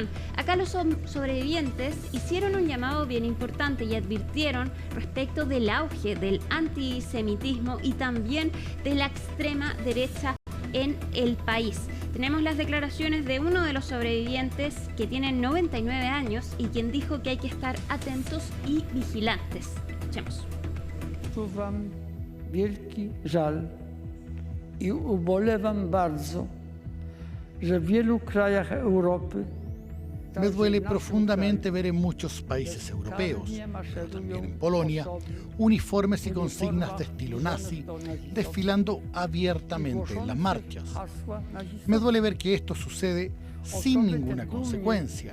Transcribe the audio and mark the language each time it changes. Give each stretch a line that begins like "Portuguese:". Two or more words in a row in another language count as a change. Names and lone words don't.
Spanish: Acá los sobrevivientes hicieron un llamado bien importante y advirtieron respecto del auge del antisemitismo y también de la extrema derecha en el país. Tenemos las declaraciones de uno de los sobrevivientes que tiene 99 años y quien dijo que hay que estar atentos y vigilantes. Escuchemos.
Polish: Czuwam wielki żal i ubolewam bardzo, że w wielu krajach Europy.
Spanish: Me duele profundamente ver en muchos países europeos, pero también en Polonia, uniformes y consignas de estilo nazi desfilando abiertamente en las marchas. Me duele ver que esto sucede sin ninguna consecuencia.